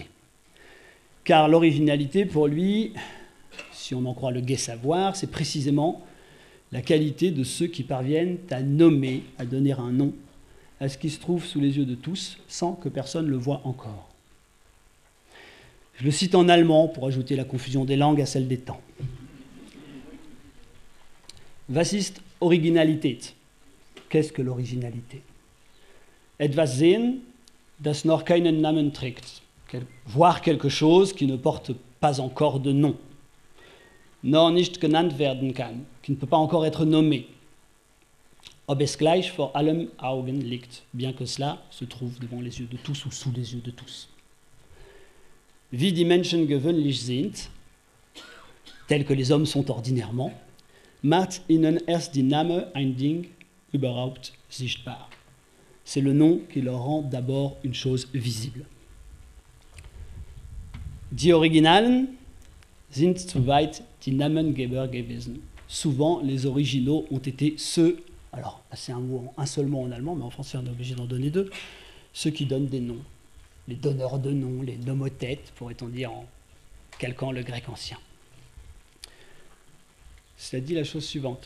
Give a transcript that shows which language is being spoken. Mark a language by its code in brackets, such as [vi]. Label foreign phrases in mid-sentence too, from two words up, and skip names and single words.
[fr] Car l'originalité, pour lui, si on en croit le gai savoir, c'est précisément la qualité de ceux qui parviennent à nommer, à donner un nom à ce qui se trouve sous les yeux de tous, sans que personne le voie encore. Je le cite en allemand pour ajouter la confusion des langues à celle des temps. [de] Was ist Originalität? [fr] Qu'est-ce que l'originalité? [de] Etwas sehen, das noch keinen Namen trägt. [fr] Voir quelque chose qui ne porte pas encore de nom. [de] Noch nicht genannt werden kann, [fr] qui ne peut pas encore être nommé. [de] Ob es gleich vor allem Augen liegt, [fr] bien que cela se trouve devant les yeux de tous ou sous les yeux de tous. [de] Wie die Menschen gewöhnlich sind, [fr] tels que les hommes sont ordinairement, [de] macht ihnen erst die Name ein Ding überhaupt sichtbar. [fr] C'est le nom qui leur rend d'abord une chose visible. [de] Die Originalen sind zu weit die Namengeber gewesen. [fr] Souvent, les originaux ont été ceux, alors c'est un seul mot en allemand, mais en français on est obligé d'en donner deux, ceux qui donnent des noms, les donneurs de noms, les nomothètes, pourrait-on dire en calquant le grec ancien. Cela dit la chose suivante.